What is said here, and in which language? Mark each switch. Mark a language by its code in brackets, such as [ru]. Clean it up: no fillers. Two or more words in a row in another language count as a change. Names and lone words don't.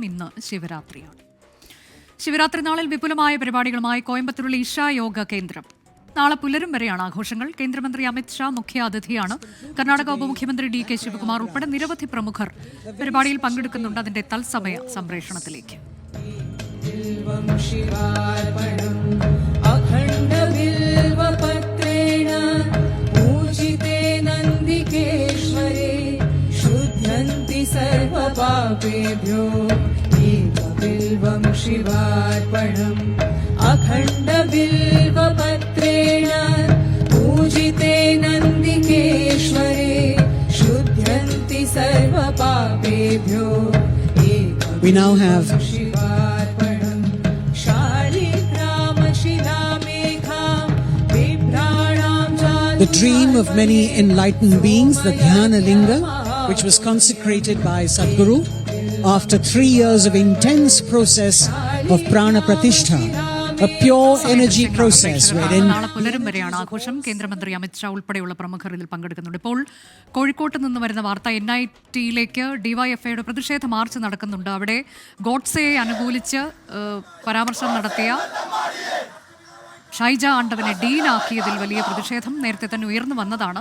[ml] ഇന്ന് ശിവരാത്രിയാണ്. ശിവരാത്രി നാളിൽ വിപുലമായ പരിപാടികളുമായി കോയമ്പത്തൂരിലെ ഇഷ യോഗ കേന്ദ്രം. നാളെ പുലരും വരെയാണ് ആഘോഷങ്ങൾ. കേന്ദ്രമന്ത്രി അമിത് ഷാ മുഖ്യ അതിഥിയാണ്. കർണാടക ഉപമുഖ്യമന്ത്രി DK ശിവകുമാർ ഉൾപ്പെടെ നിരവധി പ്രമുഖർ പരിപാടിയിൽ പങ്കെടുക്കുന്നുണ്ട്. അതിന്റെ തത്സമയ സംപ്രേഷണത്തിലേക്ക്. [sa] सर्वपापेभ्यो एकबिल्वं शिवार्पणम् अखण्डबिल्वपत्रेण पूजिते नन्दिकेश्वरे शुध्यन्ति सर्वपापेभ्यो एकबिल्वं शिवार्पणम् शालिग्रामशिलामेघां बिभ्राणां [en] The dream of many enlightened beings, the Dhyana Linga, which was consecrated by Sadhguru after 3 years of intense process of Prana Pratishtha, a pure energy process wherein [ml] നാളെ പുലരും വരെയാണ് ആഘോഷം. കേന്ദ്രമന്ത്രി അമിത്ഷാ ഉൾപ്പെടെയുള്ള പ്രമുഖർ ഇതിൽ പങ്കെടുക്കുന്നുണ്ട്. ഇപ്പോൾ കോഴിക്കോട്ട് നിന്ന് വരുന്ന വാർത്ത, NITയിലേക്ക് ഡിവൈഎഫ്ഐയുടെ പ്രതിഷേധ മാർച്ച് നടക്കുന്നുണ്ട്. അവിടെ ഗോഡ്സെയെ അനുകൂലിച്ച് പരാമർശം നടത്തിയ ഷൈജ ആണ്ടവനെ ഡീനാക്കിയതിൽ വലിയ പ്രതിഷേധം നേരത്തെ തന്നെ ഉയർന്നു വന്നതാണ്.